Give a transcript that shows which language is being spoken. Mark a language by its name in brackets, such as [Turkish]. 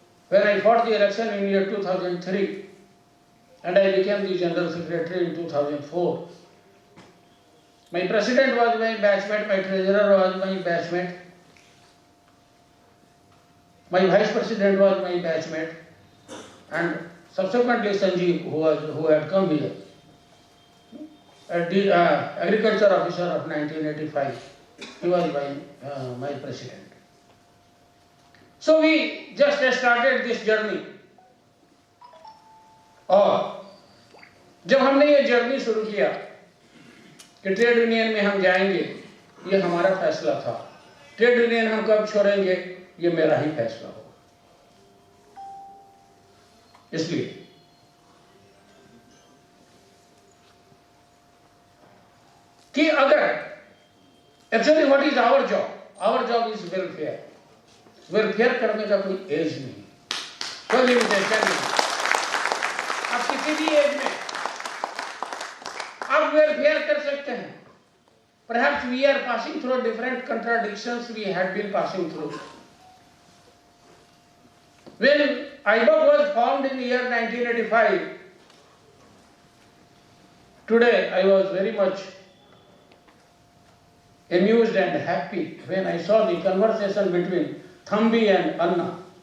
[English] When I fought the election in year 2003 and I became the General Secretary in 2004, my president was my batchmate, my treasurer was my batchmate, my vice president was my batchmate, and subsequently Sanjeev, who had come here, the agriculture officer of 1985, he was my president. So we just started this journey. [Hindi] और जब हमने ये journey शुरू किया कि trade union में हम जाएंगे, ये हमारा फैसला था। ट्रेड यूनियन हम कब छोड़ेंगे, ये मेरा ही फैसला होगा। इसलिए कि अगर [English] Actually what is our job is welfare. [Hindi] Welfare करने का कोई एज नहीं, कोई लिमिटेशन नहीं। आप किसी भी एज में आप वेलफेयर कर सकते हैं। [English] Perhaps we are passing through different contradictions we had been passing through. When IBOC was formed in the year 1985, today I was very much amused and happy when I saw the conversation between Thambi and Anna.